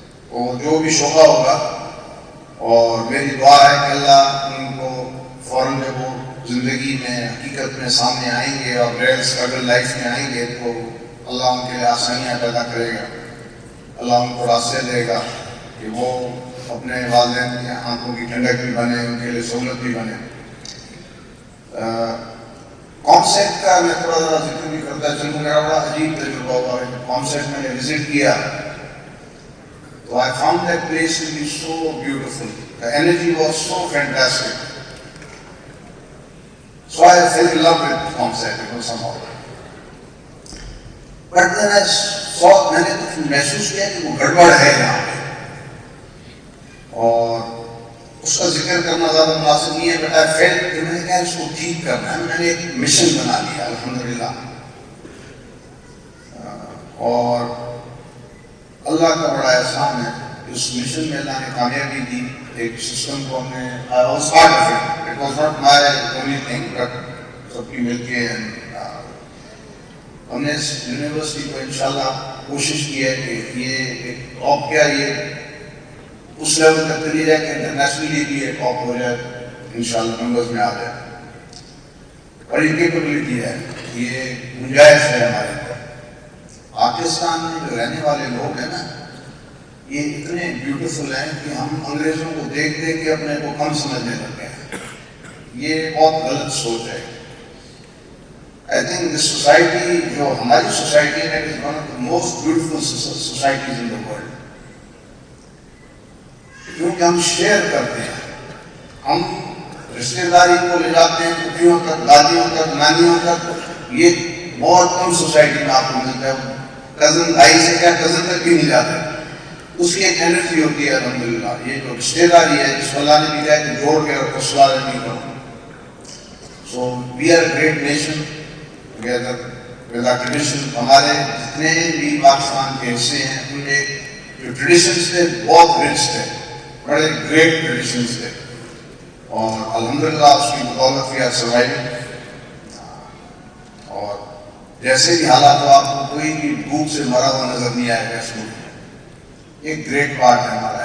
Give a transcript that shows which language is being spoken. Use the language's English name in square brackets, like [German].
[Urdu] اور جو بھی شعبہ ہوگا, اور میری دعا ہے کہ اللہ ان کو فوراً جب وہ زندگی میں حقیقت میں سامنے آئیں گے اور ریئل اسٹرگل لائف میں آئیں گے, تو اللہ ان کے لیے آسانیاں پیدا کرے گا, اللہ ان کو راستے دے گا کہ وہ اپنے والدین کی آنکھوں کی ٹھنڈک بھی بنے, ان کے لیے سہولت بھی بنے. کانسیپٹ کا میں تھوڑا ذرا ذکر بھی کرتا چلوں. میرا بڑا عجیب تجربہ ہوا ہے. کانسیپٹ میں نے وزٹ کیا تو [English] I found that place to be so beautiful. The energy was so fantastic. So I fell in love with concept, you know, somehow. But then I saw, [Urdu] میں نے کچھ محسوس کیا کہ وہ گڑبڑ ہے یہاں پہ, اور اس کا ذکر کرنا زیادہ مناسب نہیں ہے. بٹ [English] I felt [Urdu] کہ میں نے کہا اس کو ٹھیک کرنا ہے. میں نے ایک مشن بنا لیا الحمدللہ, اور اللہ کا بڑا احسان ہے کہ اس مشن میں اللہ نے کامیابی دی. ایک سسٹم کو ہم نے, [English] I was part of it. It was not my only thing, but [Urdu] سب کی مل کے ہم نے اس یونیورسٹی کو انشاءاللہ کوشش کی ہے کہ یہ ایک ٹاپ, کیا یہ اس لیول تک چلی جائے کہ انٹرنیشنلی بھی یہ ٹاپ ہو جائے انشاءاللہ, نمبرز میں آ جائے. اور یہ کیپبلٹی ہے, یہ گنجائش ہے ہمارے اندر. پاکستان میں جو رہنے والے لوگ ہیں نا, یہ اتنے بیوٹیفل ہیں کہ ہم انگریزوں کو دیکھ دیکھ کے اپنے کو کم سمجھنے لگے ہیں. یہ بہت غلط سوچ ہے. [English] I think this society, [Urdu] جو ہماری سوسائٹی ہے, [English] is one of the most beautiful societies in the world. [Urdu] کیونکہ ہم شیئر کرتے ہیں, ہم رشتے داری کو لے جاتے ہیں, پھوپھیوں تک, دادیوں تک, نانیوں تک. یہ بہت کم سوسائٹی میں آپ کو ملتا ہے. کزن بھائی سے کیا کزن تک بھی نہیں جاتے. اس کی ایک انرجی ہوتی ہے الحمدللہ. یہ جو رشتے داری ہے جس کو اللہ نے بھی کہا کہ جوڑ کے رکھو, سلال نہیں کرو. [English] So we are a great nation together with our tradition. [Urdu] ہمارے جتنے بھی پاکستان کے حصے ہیں ان میں جو ٹریڈیشنز تھے بہت رچ تھے, بڑے گریٹ ٹریڈیشنز تھے. اور الحمدللہ اس کی بدولت [English] We are surviving. [Urdu] اور جیسے بھی حالات ہو آپ کو کوئی بھی بھوک سے مرا ہوا نظر نہیں آئے گا. اس ملک ایک گریٹ پارٹ ہے ہمارا.